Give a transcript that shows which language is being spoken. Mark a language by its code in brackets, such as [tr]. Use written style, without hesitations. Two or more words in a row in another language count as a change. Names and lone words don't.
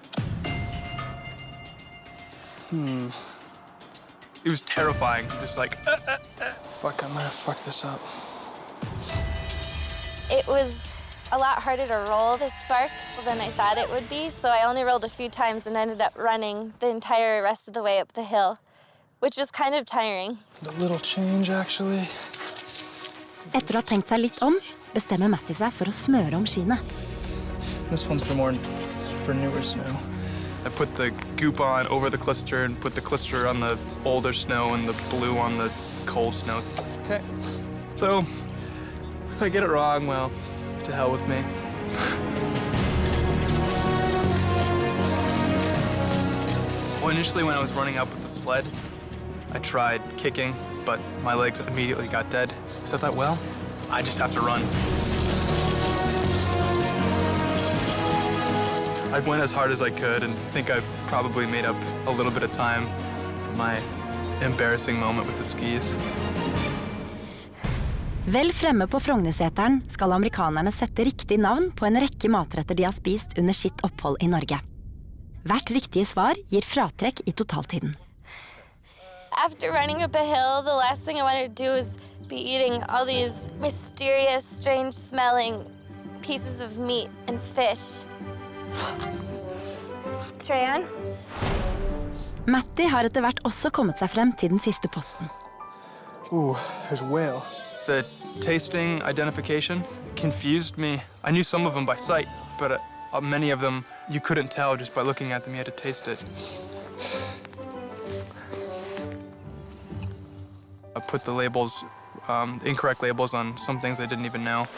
[en] It was terrifying, just like, fuck, I'm gonna fuck this up. It was a lot harder to roll the spark than I thought it would be, so I only rolled a few times and ended up running the entire rest of the way up the hill, which was kind of tiring. The little change, actually. [no] Etter å ha tenkt seg litt om, bestemmer Matti seg for å smøre om skiene. [en] This one's for newer snow. I put the goop on over the Clister and put the Clister on the older snow and the blue on the cold snow. Okay, so if I get it wrong, well, to hell with me. Well, initially when I was running up with the sled, I tried kicking, but my legs immediately got dead. Is that well? I just have to run. I went as hard as I could and think I probably made up a little bit of time for my embarrassing moment with the skis. [no] Vel fremme på Frognerseteren skal amerikanerne sette riktig navn på en rekke matretter de har spist under sitt opphold I Norge. Hvert riktige svar gir fratrekk I totaltiden. [en] After running up a hill, the last thing I wanted to do was be eating all these mysterious, strange-smelling pieces of meat and fish. Treyan? [no] Matti har etter hvert også kommet seg frem til den siste posten. [en] Ooh, there's a whale. The tasting identification confused me. I knew some of them by sight, but many of them you couldn't tell just by looking at them. You had to taste it. I put the labels, incorrect labels on some things I didn't even know.